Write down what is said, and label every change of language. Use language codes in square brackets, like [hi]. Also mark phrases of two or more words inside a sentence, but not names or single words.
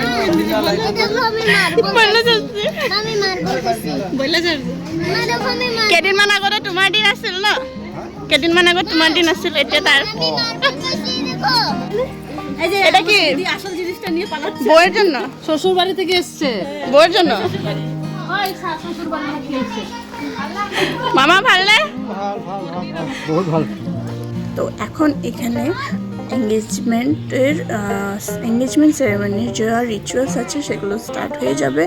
[as] কেইদিনমান আগতে তোমাৰ দিন আছিল ন কেইদিনমান আগত তোমাৰ দিন আছিল এতিয়া তাৰ এটা কি [bn] আসল জিনিসটা নিয়ে পালাচ্ছে বউয়ের জন্য শ্বশুর বাড়ি থেকে এসেছে বউয়ের জন্য ওই শ্বশুর বাড়ি থেকে এসেছে [as] মামা ভালনে বহুত ভালো [bn] তো এখন এখানে [en] engagement ceremony [bn] যে রিচুয়ালস আছে সেগুলো স্টার্ট হয়ে যাবে।